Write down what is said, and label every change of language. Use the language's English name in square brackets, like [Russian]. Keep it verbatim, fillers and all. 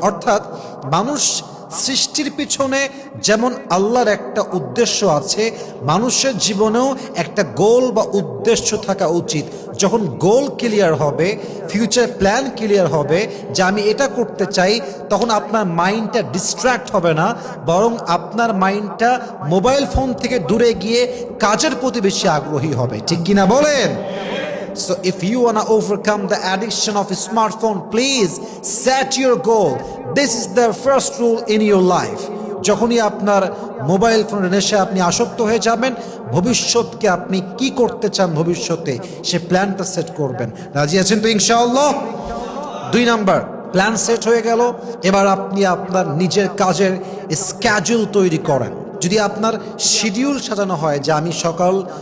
[Bangla] অর্থাৎ মানুষ সৃষ্টির পিছনে যেমন আল্লাহর একটা উদ্দেশ্য আছে, মানুষের জীবনেও একটা গোল বা উদ্দেশ্য থাকা উচিত। যখন গোল ক্লিয়ার হবে, ফিউচার প্ল্যান ক্লিয়ার হবে যে আমি এটা করতে চাই, তখন আপনার মাইন্ডটা ডিস্ট্র্যাক্ট হবে না, বরং আপনার মাইন্ডটা মোবাইল ফোন থেকে দূরে গিয়ে কাজের প্রতি বেশি আগ্রহী হবে, ঠিক কিনা বলেন? [English] So if you want to overcome the addiction of a smartphone, please set your goal. This is the first rule in your life. [Bangla] যখনই আপনার মোবাইল ফোনের নেশায় আপনি আসক্ত হয়ে যাবেন, ভবিষ্যৎকে আপনি কি করতে চান ভবিষ্যতে সে প্ল্যানটা সেট করবেন। রাজি আছেন তো ইনশাআল্লাহ? দুই নাম্বার, প্ল্যান সেট হয়ে গেল, এবার আপনি আপনার নিজের কাজের স্ক্যাজুল তৈরি করেন। যদি আপনার শিডিউল সাজানো হয় যে আমি সকাল